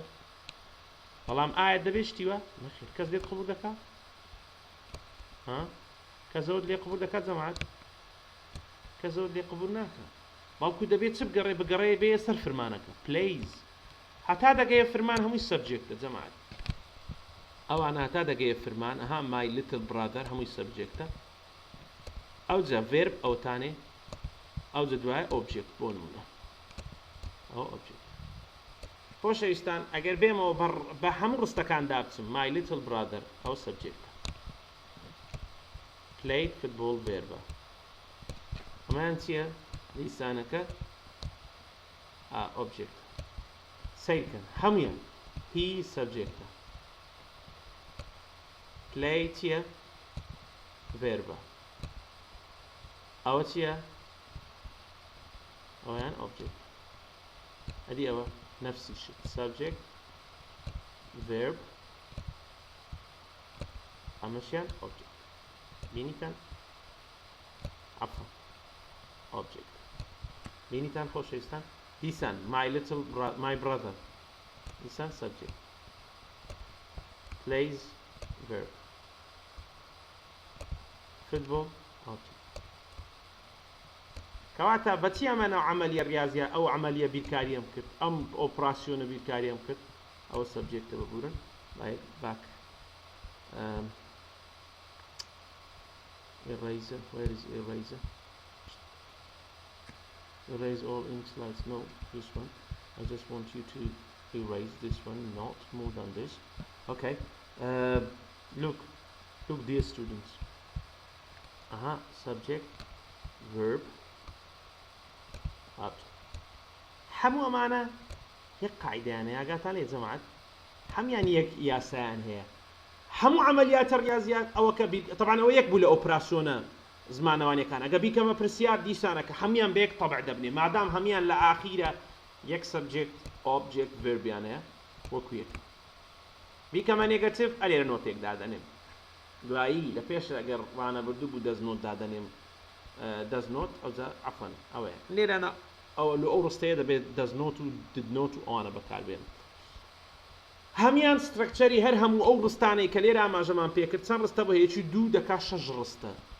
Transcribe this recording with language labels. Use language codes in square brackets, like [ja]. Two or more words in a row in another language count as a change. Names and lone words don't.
[ckb] بەڵام ئایا دەبێت شتیوە نەخێر کەس لێت قبوڵ دەکات کە زەوت لێ قبوڵ دەکات جەماعەت کە زەوت لێ قبوڵ ناکات بەڵکو دەبێت چ بگەڕێ بگەڕێ بێ سەر فرمانەکە plays هەتا دەگەیە فرمان هەمووی سەبجێکتە جەماعەت ئەوان هەتا دەگەیە فرمان ئەها [en] my little brother [ckb] هەمووی سەبجێکتە ئەوجا verb ئەوتانێ ئەوجا دوایە object بۆ نمونە ئەو object. خۆشەویستان ئەگەر بێمەوە بە هەموو ڕستەکاندا بچم [en] my little brother [ckb] ئەو سەبجێکتە [en] played football verb [ckb] ئەمان چییە لیسانەکە object سیرکەن هەمویان he سەبجێکتە play چییە verb ئەوە چییە ئەویان object ئەدی ئەوە نفسی شت [en] subject verb [ckb] ئەمەشیان object بینیتان عفوا object بینیتان خۆشەویستان دیسان [en] my brother [ckb] دیسان [en] subject plays verb football object. [ckb] کەواتە بەچی ئەمانە عملیە ریاضیە ئەو عملیە بیرکاریم کرد ئەم ئۆپراسیۆنە بیرکاریم کرد ئەوە سەبجێکتە ببورن [en] back eraser where is eraser erase all ink slides no this one I just want you to erase this one not more than this okay look dear students subject verb [ckb] object هەموو ئەمانە یەک قاعیدەیانە ئاگاتان لێ جەماعەت هەمیان یەک یاسایان هەیە هەموو عملیاتە ریاضیات ئەوەکە طبعا ئەوە یەک بوو لە ئۆپراسیۆنە زمانەوانیەکان ئەگە بیکەمە پرسیار دیسانەکە هەمیان بەیەک طبع دەبنێ مادام هەمیان لە ئاخیرە یەک سەبجێکت ئۆبجێکت ڤێربیان هەیە وەکو یەک بیکەمە نێگەتیڤ ئەلێرە نۆتێک دادەنێم دوایی لە پێش ئەگەر ڕانە بردوو بوو دەست نۆت دادەنێم دەست نۆت ئەوجا عەفوەن ئەوەیە لێرەنە ئەو لە ئەو ڕستەیە دەبێت دەست نۆت و دد نۆت و ئەوانە بەکاربێن هەمیان سترەکچەری هەر هەموو ئەو ڕستانەی کە لێرە ئاماژەمان پێکرد چەند ڕستە بە هەیەکی دوو دەکا شەش ڕستە